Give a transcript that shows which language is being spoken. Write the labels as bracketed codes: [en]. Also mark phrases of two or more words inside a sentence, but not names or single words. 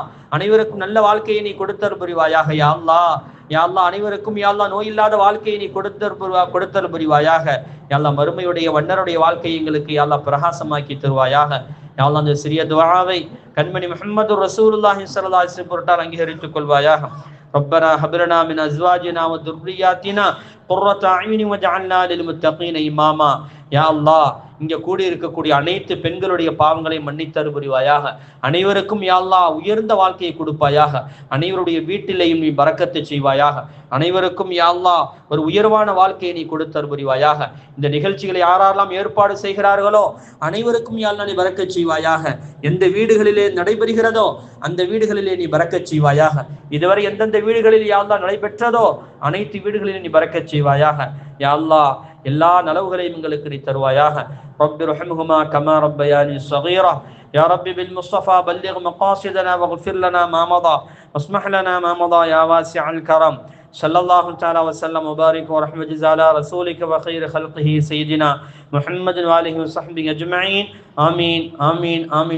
[ta] அனைவருக்கும் நல்ல வாழ்க்கையை நீ கொடுத்தருள் புரிவாயாக. யா அல்லாஹ் யா அல்லாஹ் அனைவருக்கும் யா அல்லாஹ் நோய் இல்லாத வாழ்க்கையை நீ கொடுத்தருள் புரிவாயாக. யா அல்லாஹ் மறுமையுடைய வண்ணருடைய வாழ்க்கையை எங்களுக்கு யா அல்லாஹ் பிரகாசமாக்கி தருவாயாக. யா அல்லாஹ் இந்த சிறிய துஆவை கண்மணி முஹம்மது [ar] رسول الله صلى الله عليه وسلم [ta] பொருட்டால் அங்கீகரித்துக் கொள்வாயாக. [ar] ربنا هب لنا من ازواجنا وذرياتنا قرة اعين واجعلنا للمتقين اماما. [ta] யா அல்லாஹ் இங்க கூடி இருக்கக்கூடிய அனைத்து பெண்களுடைய பாவங்களை மன்னித்தருள் புரிவாயாக. அனைவருக்கும் யா அல்லாஹ் உயர்ந்த வாழ்க்கையை கொடுப்பாயாக. அனைவருடைய வீட்டிலையும் நீ பரக்கத்தை செய்வாயாக. அனைவருக்கும் யா அல்லாஹ் ஒரு உயர்வான வாழ்க்கையை நீ கொடுத்தருள் புரிவாயாக. இந்த நிகழ்ச்சிகளை யாரெல்லாம் ஏற்பாடு செய்கிறார்களோ அனைவருக்கும் யா அல்லாஹ் நீ பரக்கத் செய்வாயாக. எந்த வீடுகளிலே நடைபெறுகிறதோ அந்த வீடுகளிலே நீ பரக்கத் செய்வாயாக. இதுவரை எந்தெந்த வீடுகளில் யா அல்லாஹ் நடைபெற்றதோ அனைத்து வீடுகளிலும் நீ பரக்கத் செய்வாயாக. யா அல்லாஹ் எல்லா நலவுகளையும் எங்களுக்கு நீ தருவாயாக. [ar] رب ارحمهما كما ربياني صغيرا. يا رب بالمصطفى بلغ مقاصدنا واغفر لنا ما مضى واسمح لنا ما مضى يا واسع الكرم. صلى الله تعالى وسلم وبارك ورحمة على رسولك وخير خلقه سيدنا محمد وآله وصحبه أجمعين. آمين آمين آمين.